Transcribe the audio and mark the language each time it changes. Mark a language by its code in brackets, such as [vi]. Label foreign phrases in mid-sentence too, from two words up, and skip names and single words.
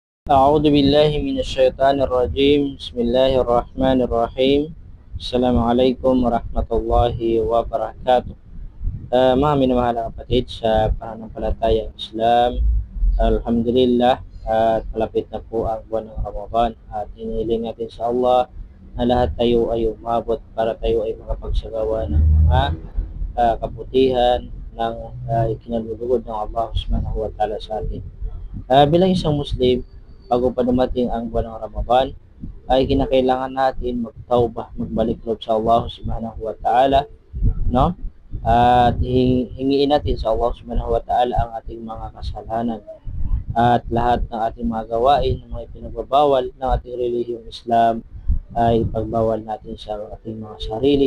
[ar] أعوذ بالله من الشيطان الرجيم بسم الله الرحمن الرحيم السلام عليكم ورحمة الله وبركاته. [tl] Mga minamahal na kapatid sa pananampalatayang Islam, Alhamdulillah at malapit na po ang buwan ng Ramadan at hinihiling natin sa Allah na lahat tayo ay umabot para tayo ay makapagsagawa ng mga kabutihan ng ikinalulugod ng Allah [ar] سبحانه وتعالى [tl] sa atin. Bilang isang Muslim, bago pa dumating ang buwan ng Ramadan, ay kinakailangan natin magtawbah, magbalik loob sa Allah [ar] سبحانه وتعالى, [tl] no? At hingiin natin sa Allah [ar] سبحانه وتعالى [tl] ang ating mga kasalanan at lahat ng ating mga gawain, ng mga ipinagbabawal ng ating relihiyong Islam ay pagbawal natin sa ating mga sarili.